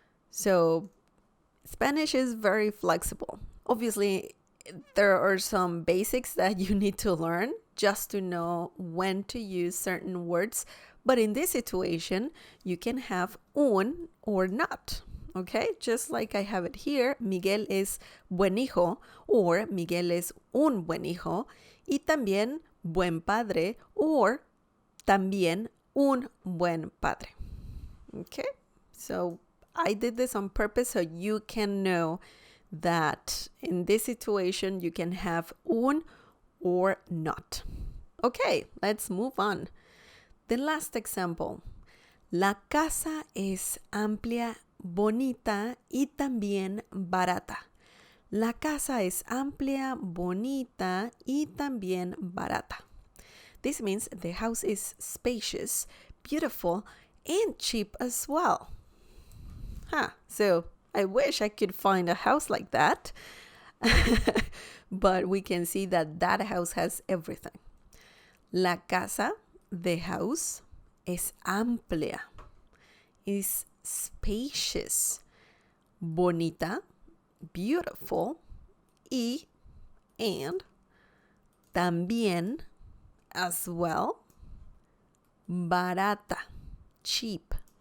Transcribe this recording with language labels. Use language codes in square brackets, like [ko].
[en] So Spanish is very flexible. Obviously, there are some basics that you need to learn just to know when to use certain words. But in this situation, you can have un or not. Okay, just like I have it here, [es] Miguel es buen hijo [en] or [es] Miguel es un buen hijo y también buen padre [en] or [es] también un buen padre. [en] Okay, so I did this on purpose so you can know that in this situation you can have un or not. Okay, let's move on. The last example. [es] La casa es amplia, bonita y también barata. La casa es amplia, bonita y también barata. [en] This means the house is spacious, beautiful, and cheap as well. So I wish I could find a house like that. But we can see that that house has everything. [es] La casa, [en] the house, [es] es amplia, [en] is spacious, bonita, beautiful, and también, as well, barata, cheap.